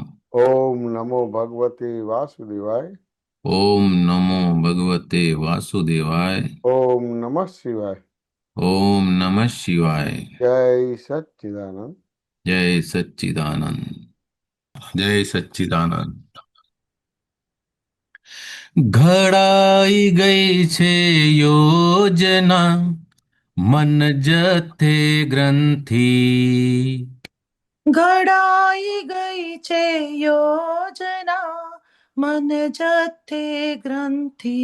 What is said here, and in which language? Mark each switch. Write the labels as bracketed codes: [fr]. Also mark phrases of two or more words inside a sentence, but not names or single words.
[sa] ओम नमो भगवते वासुदेवाय। ओम नमो भगवते वासुदेवाय। ओम नमः शिवाय। ओम नमः शिवाय। जय सच्चिदानंद। जय सच्चिदानंद। जय सच्चिदानंद। [gu] ઘડાઈ ગઈ છે યોજના મન જથે ગ્રંથિ. ઘડાઈ ગઈ છે યોજના મન જથે ગ્રંથિ.